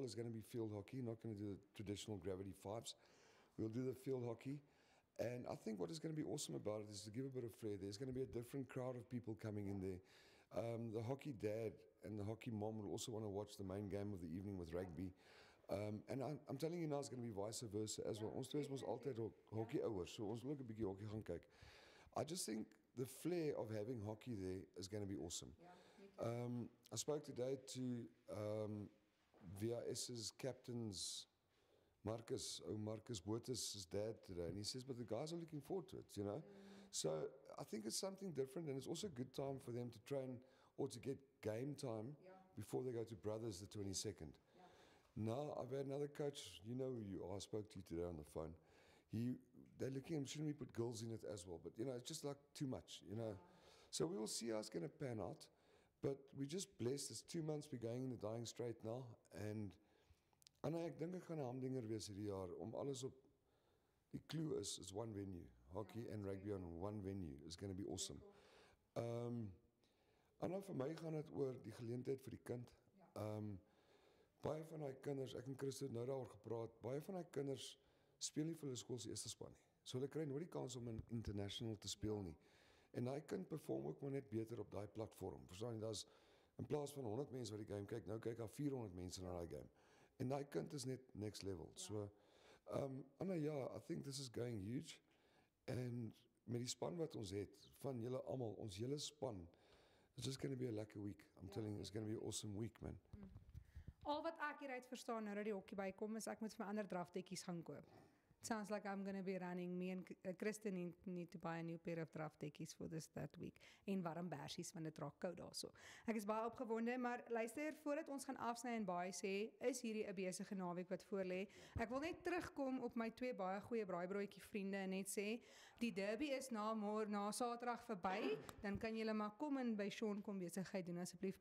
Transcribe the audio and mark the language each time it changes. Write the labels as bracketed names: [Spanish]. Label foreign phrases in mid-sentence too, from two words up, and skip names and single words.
[English] It's going to be field hockey, not going to do the traditional gravity 5s. We'll do the field hockey. And I think what is going to be awesome about it is to give a bit of flair. There's going to be a different crowd of people coming in there. The hockey dad and the hockey mom will also want to watch the main game of the evening with rugby. And I'm telling you now, it's going to be vice versa as well. [Afrikaans] Ons twee is altyd hockey ouers, so ons wil ook 'n bietjie hockey gaan kyk. [English] I just think the flair of having hockey there is going to be awesome. I spoke today to VRS's captain's Marcus Botha's dad today, and he says, but the guys are looking forward to it, you know. So I think it's something different, and it's also a good time for them to train or to get game time before they go to Brothers the 22nd. Now, I've had another coach, you know who you are, I spoke to you today on the phone. They're looking at, shouldn't we put girls in it as well? But, you know, it's just like too much, you know. So we will see how it's going to pan out. But we're just blessed. It's 2 months we're going in the dying straight now. [Afrikaans] And ek dink ek gaan 'n hamdinger wees hierdie jaar om alles op die clue [English] is one venue. Hockey and rugby on one venue is going to be awesome. [Afrikaans] Anna, vir my gaan dit oor die geleentheid vir die kind. Baie van daai kinders, ek en Christo het nou daaroor gepraat, baie van daai kinders speel nie vir hulle skool se eerste span nie. So hulle kry nooit die kans om in international te speel nie. En daai kind perform ook maar net beter op daai platform. Verstaan jy, daar's in plaas van 100 mense wat die game kyk, nou kyk daar 400 mense na daai game. En daai kind is net [English] next level. So Anna, ja, I think this is going huge. [Afrikaans] En met die span wat ons het, van julle almal, ons hele span, [English] it's just going to be a lekker week. I'm telling you, it's going to be an awesome week, man. [Afrikaans] Al wat ek hieruit verstaan nou dat die hokkie bykom is ek moet vir my ander draftekkies gaan koop. [English] Sounds like I'm going to be running. Me and Kristen need to buy a new pair of draftekkies for that week. [Afrikaans] En warm bersies, want dit raak koud daarso. Ek is baie opgewonde, maar luister, voordat ons gaan afsny en baie sê, is hierdie 'n besige naweek wat voorlê. Ek wil net terugkom op my 2 baie goeie braaibroodjie vriende en net sê, die derby is na Saterdag verby, dan kan julle maar kom en by Sean kom besigheid doen asseblief.